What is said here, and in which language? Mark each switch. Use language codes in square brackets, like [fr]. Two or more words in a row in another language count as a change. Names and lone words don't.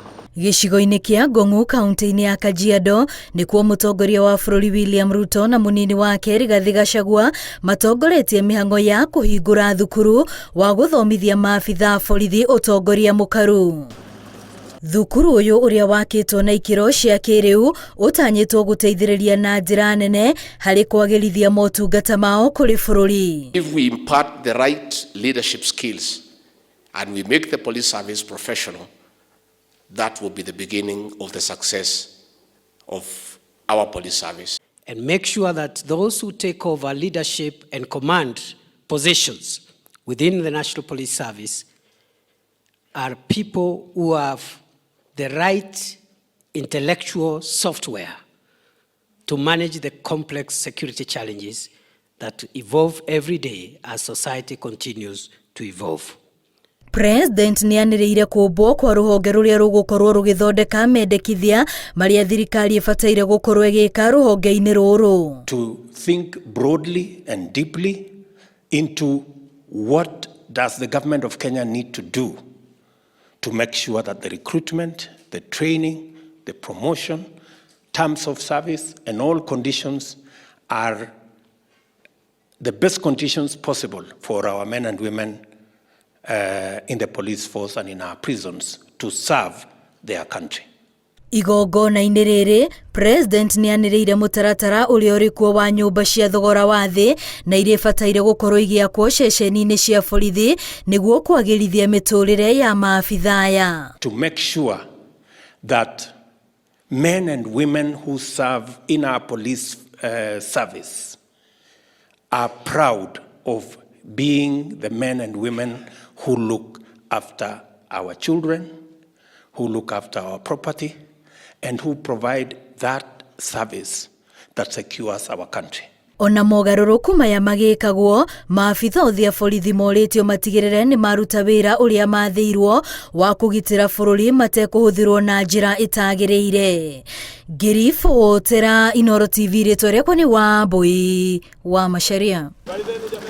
[ki] Gĩcigo-inĩ kĩa Ngong'u kaunti-inĩ ya Kajiado nĩkuo mũtongoria wa bũrũri William Ruto na mũnini wake Rigathi Gachagua matongoretie mĩhang'o ya kũhingũra thukuru wa gũthomithia maabitha borithi ũtongoria mũkaru. Thukuru ũyũ ũrĩa wakĩtwo na ikĩro cia kĩrĩu ũtanyĩtwo gũteithĩrĩria na njĩra nene harĩ kwagĩrithia motungata mao kũrĩ bũrũri. [en] If we impart the right leadership skills and we make the police service professional, that will be the beginning of the success of our police service. And make sure that those who take over leadership and command positions within the National Police Service are people who have the right intellectual software to manage the complex security challenges that evolve every day as society continues to evolve. [ki] President nĩanĩrĩire kũmbwo kwa rũhonge rũrĩa rũgũkorwo rũgĩthondeka mendekithia marĩa thirikari ĩbataire gũkorwo ĩgĩka rũhonge-inĩ rũrũ. [en] To think broadly and deeply into what does the government of Kenya need to do to make sure that the recruitment, the training, the promotion, terms of service and all conditions are the best conditions possible for our men and women in the police force and in our prisons to serve their country. [ki] Igongona-inĩ rĩrĩ, President nĩanĩrĩire mũtaratara ũrĩa ũrĩ kuo wa nyũmba cia thogora wa thĩ na iria ibataire gũkorwo igĩakwo ceceni-inĩ cia borithi nĩguo kwagĩrithia mĩtũrĩre ya maabitha aya. [en] To make sure that men and women who serve in our police service are proud of being the men and women who look after our children, who look after our property, and who provide that service that secures our country. [ki] Ona mogarũrũku maya magĩkagwo, maabitha othe a borithi morĩtio matigĩrĩre nĩ maruta wĩra ũrĩa mathĩirwo wa kũgitĩra bũrũri matekũhũthĩrwo na njĩra ĩtagĩrĩire. Ngiribotera Inooro TV, rĩtwa rĩakwa nĩ Wambui wa Macharia.